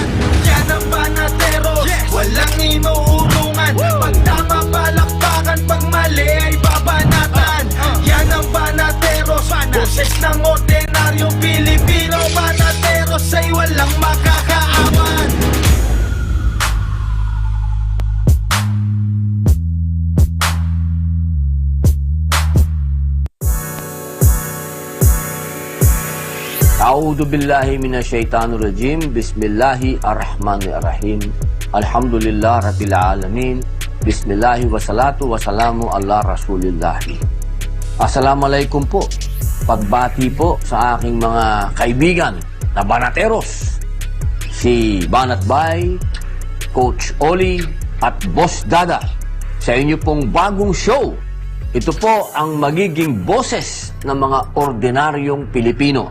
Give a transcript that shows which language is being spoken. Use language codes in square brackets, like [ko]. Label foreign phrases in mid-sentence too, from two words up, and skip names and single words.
[tl] Yan ang banateros, walang inuurungan. Pag tama palakpakan, pag mali ay babanatan. Yan ang banateros, boses ng ordinaryong Pilipino. Banateros ay walang makakaawan. [ar] أعوذ بالله من الشيطان الرجيم. بسم الله الرحمن الرحيم. الحمد لله رب العالمين. بسم الله والصلاة والسلام على رسول الله. [tl] Assalamualaikum po. Pagbati po sa aking mga kaibigan na banateros. Si Banat Bay, Coach Oli at Boss Dada sa inyo pong bagong show. Ito po ang magiging boses ng mga ordinaryong Pilipino.